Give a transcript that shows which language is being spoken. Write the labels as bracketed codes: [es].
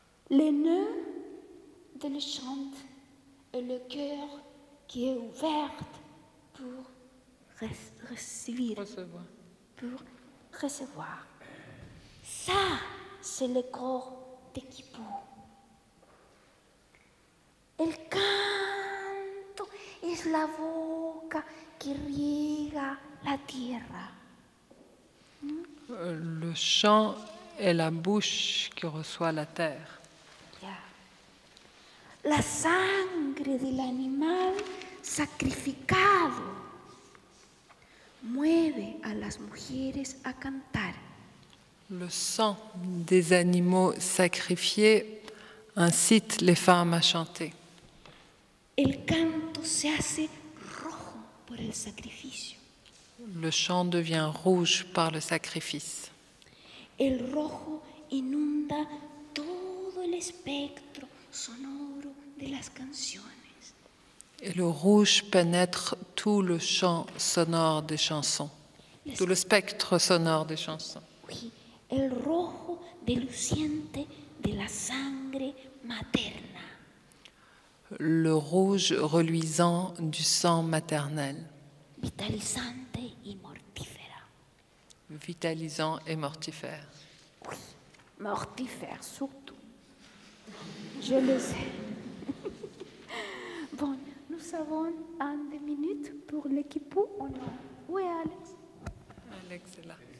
[fr] Le nœud de le chant et le cœur qui est ouvert pour Recevoir. pour recevoir. Ça, c'est le corps de Kippur. [es] El canto es la boca que riega la tierra. [fr] Le chant est la bouche qui reçoit la terre. [es] Ya. La sangre del animal sacrificado mueve a las mujeres a cantar. [fr] Le sang des animaux sacrifiés incite les femmes à chanter. [es] El canto se hace rojo por el sacrificio. [fr] Le chant devient rouge par le sacrifice. [es] El rojo inunda todo el espectro sonoro de las canciones. [fr] Et le rouge pénètre tout le champ sonore des chansons, tout le spectre sonore des chansons. Oui, [es] el rojo deluciente de la sangre materna. [fr] Le rouge reluisant du sang maternel, [es] Vitalizante y mortífera. [fr] vitalisant et mortifère. Oui, mortifère surtout. Je le sais. Bon, nous avons 2 minutes pour l'équipe ou non? Où est Alex? Alex est là.